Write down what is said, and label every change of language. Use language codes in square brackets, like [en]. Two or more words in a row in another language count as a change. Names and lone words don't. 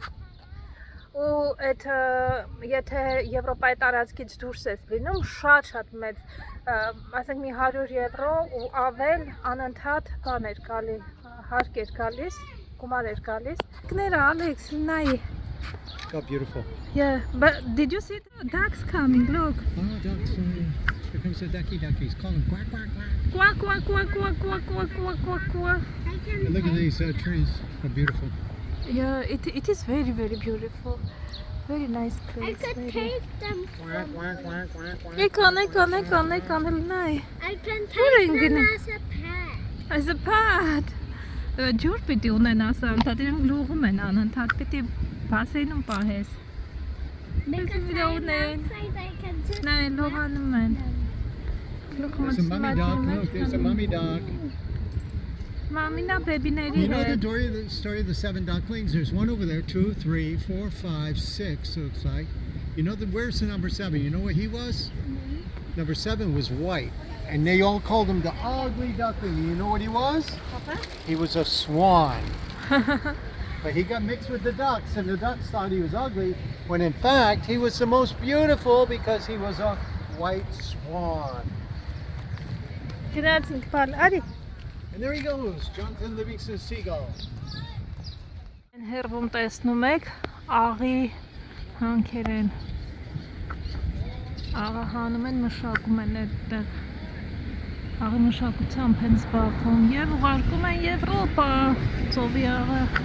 [hy] Ու այդ եթե Եվրոպայի տարածքից դուրս ես լինում, շատ մեծ, ասենք մի 100 եվրո ու ավել անընդհատ բան էր գալի, հարկ էր գալիս, գումար էր գալիս։ Կները Ալեքս, նայ։ [en] How beautiful. Yeah, but did you see the ducks coming? Look. Oh, ducks. Here comes the duckies. Call them quack, quack, quack. Quack, quack, quack, quack, quack, quack, quack, quack, quack. And look at these trees. How beautiful. Yeah, it is very beautiful. Very nice I place. could take them. Quack, quack, quack, quack, quack. [hy] Եկան, նայ։ [en] I can Where are take you them gonna- as a pet. As a pet. [hy] Ջուր պիտի ունենաս անընդհատ, իրենք լուղում են անընդհատ, պիտի բասենում պահես։ [en] Because we don't I'm need- outside, I can just. [hy] Նայ, լողանում են։ [en] There's a mummy dog. Look, there's a mummy dog. [hy] Մամինա բեբիների [en] You know the [hy] հետ։ [en] story of the 7 ducklings? There's one over there, 2, 3, 4, 5, 6, looks like. You know, where's the number 7? You know what he was? Number 7 was white. And they all called him the ugly duckling. You know what he was? He was a swan. But he got mixed with the ducks, and the ducks thought he was ugly, when in fact he was the most beautiful because he was a white swan. [hy] Գնացինք բալ, արի։ [en] And there he goes, Jonathan Livingston Seagull. [hy] Հերվում տեսնում եք աղի հանքերեն։ Աղը հանում են, մշակում են այդտեղ։ Աղի մշակությամբ են զբաղվում եւ ուղարկում են Եվրոպա, ծովի աղը։